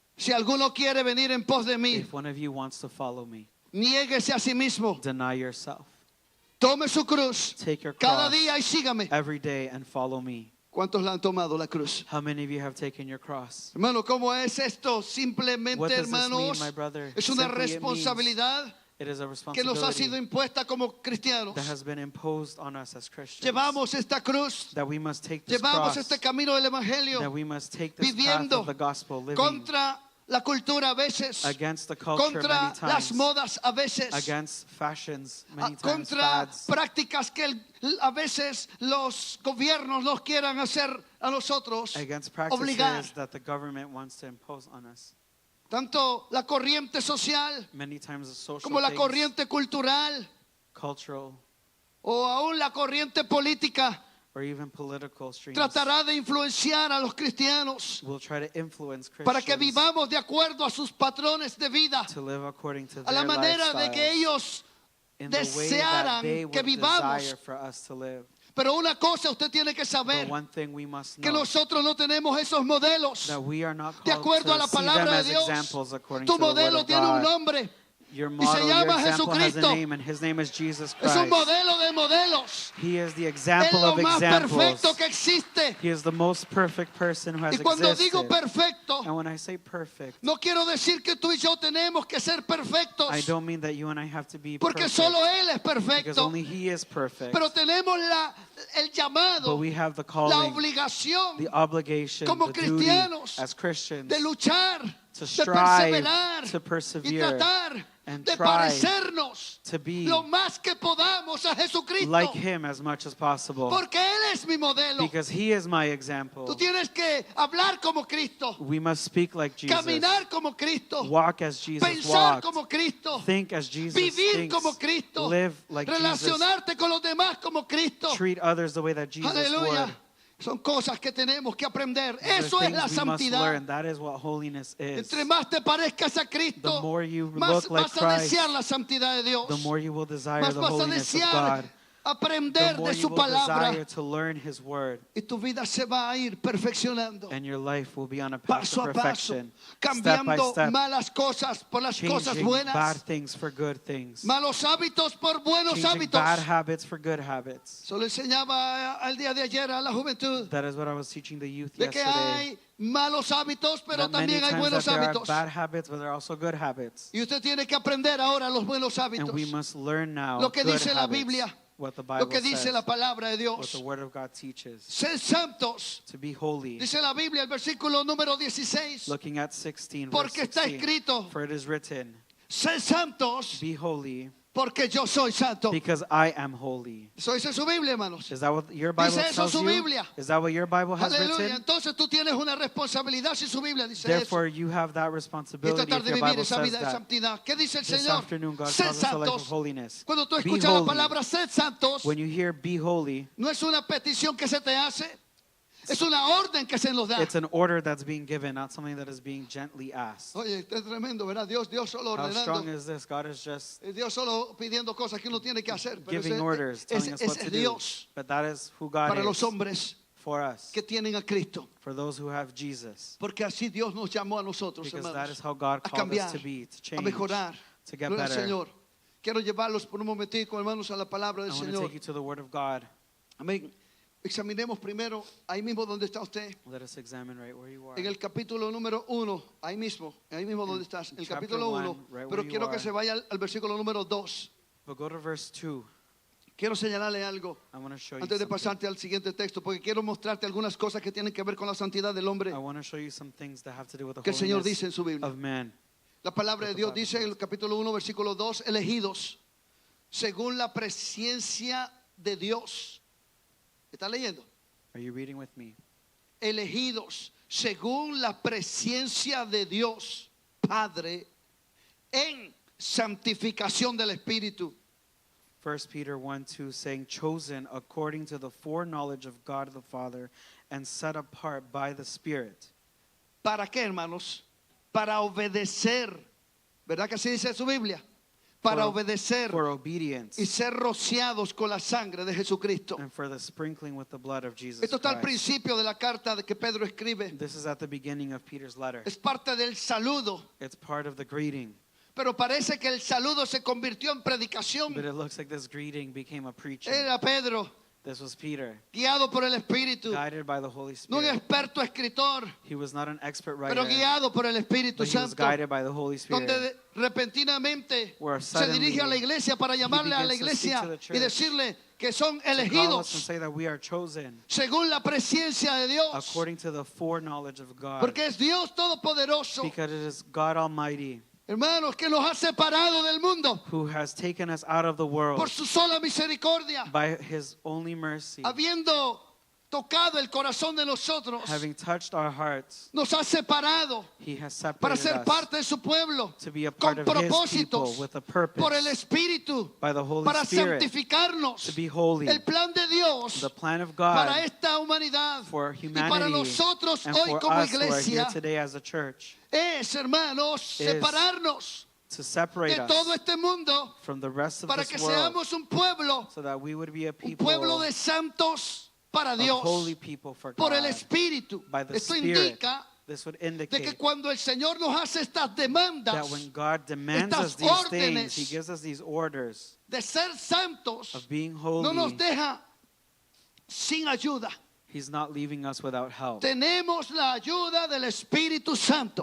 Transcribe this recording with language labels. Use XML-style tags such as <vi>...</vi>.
<es>si alguno quiere venir en pos de mí,</es> <en>if one of you wants to follow me,</en> <es>niéguese a sí mismo,</es> <en>deny yourself,</en> <es>Tome su cruz</es> <en>Take your</en> <es>cada</es> <en>cross</en> <es>día y sígame.</es> <en>every day and follow me.</en> <es>¿Cuántos la han tomado la cruz?</es> <en>How many of you have taken your cross?</en> <es>Hermano, ¿cómo es esto?</es> <en>What</en> <es>Simplemente,</es> <en>does this mean,</en> <es>hermanos,</es> <en>my brother?</en> <es>es una</es> <en>Simply it means</en> <es>responsabilidad</es> <en>it is a</en> <es>que nos ha sido</es> <en>responsibility</en> <es>impuesta como cristianos.</es> <en>that has been imposed on us as Christians.</en> <es>Llevamos esta cruz,</es> <en>That we must take this</en> <es>llevamos</es> <en>cross,</en> <es>este camino del</es> <en>that</en> <es>Evangelio,</es> <en>we must take this path</en> <es>viviendo</es> <en>of the gospel, living</en> <es>contra la cultura a veces,</es> <en>against the culture</en> <es>contra</es> <en>many</en> <es>las</es> <en>times,</en> <es>modas a veces,</es> <en>against fashions many times,</en> <es>contra</es> <en>fads,</en> <es>prácticas que a veces los gobiernos nos quieran hacer a nosotros</es> <en>against</en> <es>obligar.</es> <en>practices that the government wants to impose on us.</en> <es>Tanto la corriente social</es> <en>Many times the social</en> <es>como la</es> <en>things,</en> <es>corriente cultural</es> <en>cultural,</en> <es>o aún la corriente política</es> <en>or even political streams</en> <es>tratará de influenciar a los cristianos</es> <en>will try to influence</en> <es>para que</es> <en>Christians</en> <es>vivamos de acuerdo a sus patrones de vida,</es> <en>to live according to</en> <es>a la</es> <en>their</en> <es>manera de que</es> <en>lifestyles,</en> <es>ellos</es> <en>in the way</en> <es>desearan</es> <en>that they</en> <es>que</es> <en>would</en> <es>vivamos.</es> <en>desire for us to live.</en> <es>Pero una cosa usted tiene que saber,</es> <en>But one thing we must</en> <es>que</es> <en>know,</en> <es>nosotros no tenemos esos modelos.</es> <en>that we are not</en> <es>De</es> <en>called</en> <es>acuerdo a la</es> <en>to see them</en> <es>palabra de</es> <en>as</en> <es>Dios,</es> <en>examples according</en> <es>tu</es> <en>to the word</en> <es>modelo</es> <en>of</en> <es>tiene un</es> <en>God.</en> <es>nombre.</es> <en>Your</en> <es>se</es> <en>model, your</en> <es>llama</es> <en>example has a</en> <es>Jesucristo.</es> <en>name, and his name is Jesus</en> <es>Es un</es> <en>Christ.</en> <es>modelo de modelos.</es> <en>He is the</en> <es>Es</es> <en>example</en> <es>lo</es> <en>of</en> <es>más</es> <en>examples.</en> <es>perfecto que existe.</es> <en>He is the most perfect person who has</en> <es>Y cuando</es> <en>existed.</en> <es>digo perfecto,</es> <en>And when I say perfect,</en> <es>no quiero decir que tú y yo tenemos que ser perfectos,</es> <en>I don't mean that you and I have to be</en> <es>porque</es> <en>perfect,</en> <es>solo Él es</es> <en>because</en> <es>perfecto.</es> <en>only He is perfect.</en> <es>Pero tenemos el</es> <en>But</en> <es>llamado,</es> <en>we have the</en> <es>la</es> <en>calling,</en> <es>obligación</es> <en>the obligation,</en> <es>como</es> <en>the duty</en> <es>cristianos</es> <en>as Christians</en> <es>de luchar,</es> <en>to</en> <es>de</es> <en>strive,</en> <es>perseverar</es> <en>to</en> <es>y</es> <en>persevere,</en> <es>tratar</es> <en>and</en> <es>de</es> <en>try</en> <es>parecernos</es> <en>to be</en> <es>lo más que podamos a Jesucristo,</es> <en>like Him as much as possible,</en> <es>porque Él es mi modelo.</es> <en>because He is my example.</en> <es>Tú tienes que hablar como Cristo,</es> <en>We must speak like Jesus,</en> <es>caminar como Cristo,</es> <en>walk as Jesus</en> <es>pensar</es> <en>walked,</en> <es>como Cristo,</es> <en>think as Jesus</en> <es>vivir</es> <en>thinks,</en> <es>como Cristo,</es> <en>live like Jesus,</en> <es>relacionarte con los demás como Cristo.</es> <en>treat others the way that Jesus</en> <es>Aleluya.</es> <en>would.</en> <es>Son cosas que tenemos que aprender.</es> <en>These are</en> <es>Eso es</es> <en>things</en> <es>la</es> <en>we must</en> <es>santidad.</es> <en>learn. That is what holiness is.</en> <es>Entre más te parezcas a Cristo,</es> <en>The more you</en> <es>más</es> <en>look like</en> <es>vas a</es> <en>Christ,</en> <es>desear la santidad de Dios.</es> <en>the more you will desire</en> <es>Más</es> <en>the</en> <es>vas a</es> <en>holiness of</en> <es>desear</es> <en>God. The</en> <es>aprender</es> <en>more</en> <es>de</es> <en>you</en> <es>su</es> <en>will</en> <es>palabra.</es> <en>desire to learn His word,</en> <es>Y tu vida se va a ir perfeccionando.</es> <en>and your life will be on a path</en> <es>Paso</es> <en>to</en> <es>a paso,</es> <en>perfection, step by</en> <es>cambiando</es> <en>step,</en> <es>malas cosas por las cosas</es> <en>changing bad</en> <es>buenas,</es> <en>things for good things,</en> <es>malos hábitos por buenos</es> <en>changing</en> <es>hábitos.</es> <en>bad habits for good habits.</en> <es>Solo enseñaba al día de ayer a la juventud</es> <en>That is what I was teaching the youth</en> <es>de que</es> <en>yesterday.</en> <es>hay malos hábitos, pero</es> <en>That many</en> <es>también hay</es> <en>times</en> <es>buenos</es> <en>that there are</en> <es>hábitos.</es> <en>bad habits, but there are also good habits.</en> <es>Y usted tiene que aprender ahora los buenos hábitos.</es> <en>And we must learn now</en> <es>Lo que</es> <en>good</en> <es>dice la</es> <en>habits,</en> <es>Biblia,</es> <en>what the</en> <es>Lo</es> <en>Bible</en> <es>que dice</es> <en>says,</en> <es>la palabra de</es> <en>what</en> <es>Dios.</es> <en>the Word of God teaches.</en> <es>Sed santos.</es> <en>To be holy.</en> <es>Dice la Biblia, el versículo número 16.</es> <en>Looking at 16, verse</en> <es>Porque está</es> <en>16.</en> <es>escrito,</es> <en>For it is written,</en> <es>sed santos</es> <en>be holy,</en> <es>porque yo soy santo.</es> <en>because I am holy.</en> <es>Eso dice su Biblia, hermanos.</es> <en>Is that what your Bible</en> <es>Dice eso</es> <en>tells</en> <es>su</es> <en>you?</en> <es>Biblia.</es> <en>Is that what your Bible has</en> <es>Aleluya.</es> <en>written?</en> <es>Entonces tú tienes una responsabilidad si su Biblia dice</es> <en>Therefore,</en> <es>eso.</es> <en>you have that</en> <es>Y</es> <en>responsibility</en> <es>tratar</es> <en>if</en> <es>de</es> <en>your</en> <es>vivir</es> <en>Bible</en> <es>esa</es> <en>says</en> <es>vida de</es> <en>that.</en> <es>santidad. ¿Qué dice el</es> <en>This</en> <es>Señor?</es> <en>afternoon, God</en> <es>Sed</es> <en>calls us a life of</en> <es>santos.</es> <en>holiness.</en> <es>Cuando tú</es> <en>Be</en> <es>escuchas la</es> <en>holy.</en> <es>palabra sed santos,</es> <en>When you hear be holy,</en> <es>no es una petición que se te hace, es una orden que se nos da.</es> <en>it's an order that's being given, not something that is being gently asked.</en> <es>Oye, es tremendo, ¿verdad? Dios solo</es> <en>How strong</en> <es>ordenando.</es> <en>is this? God is just</en> <es>Dios solo pidiendo cosas que uno tiene que hacer. Pero</es> <en>giving orders, telling us what to do.</en> <es>Dios</es> <en>But that is who God</en> <es>para los</es> <en>is</en> <es>hombres</es> <en>for us,</en> <es>que tienen a Cristo.</es> <en>for those who have Jesus.</en> <es>Porque así Dios nos llamó a nosotros,</es> <en>Because that</en> <es>hermanos,</es> <en>is how God</en> <es>a</es> <en>called us</en> <es>cambiar,</es> <en>to be, to</en> <es>a</es> <en>change,</en> <es>mejorar.</es> <en>to get</en> <es>Gloria al</es> <en>better.</en> <es>Señor. Quiero llevarlos por un momentico, hermanos, a la palabra</es> <en>I</en> <es>del</es> <en>want to</en> <es>Señor.</es> <en>take you to the Word of God.</en> <es>Amén. Examinemos primero, ahí mismo donde está usted,</es> <en>Let us examine right where you are.</en> <es>en el capítulo número 1, ahí mismo donde estás, el</es> <en>chapter</en> <es>capítulo 1,</es> <en>1, right where you</en> <es>quiero que</es> <en>are.</en> <es>se vaya al versículo número 2.</es> <en>But go to verse 2.</en> <es>Quiero señalarle algo</es> <en>I want to show you</en> <es>antes de</es> <en>something.</en> <es>pasarte al siguiente texto, porque quiero mostrarte algunas cosas que tienen que ver con la santidad del hombre</es> <en>I want to show you some things that have to do with the</en> <es>que el Señor</es> <en>holiness</en> <es>dice en su Biblia.</es> <en>of man.</en> <es>La palabra de</es> <en>What the</en> <es>Dios</es> <en>Bible</en> <es>dice en el</es> <en>says.</en> <es>capítulo 1, versículo 2, elegidos según la presencia de Dios. ¿Está leyendo?</es> <en>Are you reading with me?</en> <es>Elegidos según la presencia de Dios Padre en santificación del Espíritu.</es> <en>1 Peter 1:2 saying, chosen according to the foreknowledge of God the Father and set apart by the Spirit.</en> <es>¿Para qué, hermanos? Para obedecer. ¿Verdad que así dice su Biblia? Para obedecer</es> <en>For obedience</en> <es>y ser rociados con la sangre de Jesucristo.</es> <en>and for the sprinkling with the blood of Jesus</en> <es>Esto está al</es> <en>Christ.</en> <es>principio de la carta que Pedro escribe.</es> <en>This is at the beginning of Peter's letter.</en> <es>Es parte del saludo.</es> <en>It's part of the greeting.</en> <es>pero parece que el saludo se convirtió en predicación.</es> <en>But it looks like this greeting became a preaching.</en> <es>Era Pedro,</es> <en>This was Peter,</en> <es>guiado por el Espíritu,</es> <en>guided by the Holy</en> <es>no un</es> <en>Spirit.</en> <es>experto escritor,</es> <en>He was not an expert</en> <es>pero</es> <en>writer,</en> <es>guiado por el Espíritu</es> <en>but he was</en> <es>Santo,</es> <en>guided by the Holy Spirit.</en> <es>donde repentinamente</es> <en>Where</en> <es>se</es> <en>suddenly</en> <es>dirige a la iglesia para llamarle a la</es> <en>begins to speak</en> <es>iglesia</es> <en>to the</en> <es>y</es> <en>church,</en> <es>decirle que son</es> <en>To call us and</en> <es>elegidos</es> <en>say that we are chosen</en> <es>según la presencia de Dios,</es> <en>according to the foreknowledge of God.</en> <es>porque es Dios Todopoderoso,</es> <en>Because it is God Almighty</en> <es>hermanos, que nos ha separado del mundo</es> <en>who has taken us out of the world</en> <es>por su sola misericordia,</es> <en>by His only mercy,</en> <es>habiendo tocado el corazón de nosotros,</es> <en>having touched our hearts.</en> <es>nos ha separado</es> <en>He has</en> <es>para</es> <en>separated</en> <es>ser</es> <en>us</en> <es>parte de su pueblo</es> <en>to be a</en> <es>con</es> <en>part of His people</en> <es>propósitos</es> <en>with a purpose</en> <es>por el Espíritu</es> <en>by the Holy</en> <es>para</es> <en>Spirit</en> <es>santificarnos.</es> <en>to be holy.</en> <es>El plan de Dios</es> <en>The plan of</en> <es>para</es> <en>God</en> <es>esta humanidad</es> <en>for</en> <es>y para</es> <en>humanity</en> <es>nosotros</es> <en>and</en> <es>hoy</es> <en>for</en> <es>como</es> <en>us who are here</en> <es>iglesia</es> <en>today as a church</en> <es>es, hermanos,</es> <en>is</en> <es>separarnos</es> <en>to separate</en> <es>de todo</es> <en>us</en> <es>este mundo</es> <en>from the rest of</en> <es>para</es> <en>this</en> <es>que</es> <en>world</en> <es>seamos un pueblo</es> <en>so that we would be a</en> <es>un pueblo</es> <en>people</en> <es>de santos para</es> <en>of</en> <es>Dios</es> <en>holy people for</en> <es>por el</es> <en>God.</en> <es>Espíritu.</es> <en>By the</en> <es>Esto</es> <en>Spirit,</en> <es>indica</es> <en>this would</en> <es>de que</es> <en>indicate</en> <es>cuando el Señor nos hace estas demandas</es> <en>that when God demands</en> <es>estas</es> <en>us these</en> <es>órdenes</es> <en>things, He gives us these orders</en> <es>de ser santos,</es> <en>of being</en> <es>no nos</es> <en>holy.</en> <es>deja sin ayuda.</es> <en>He's not leaving us without help.</en> <es>Tenemos la ayuda del Espíritu Santo.</es>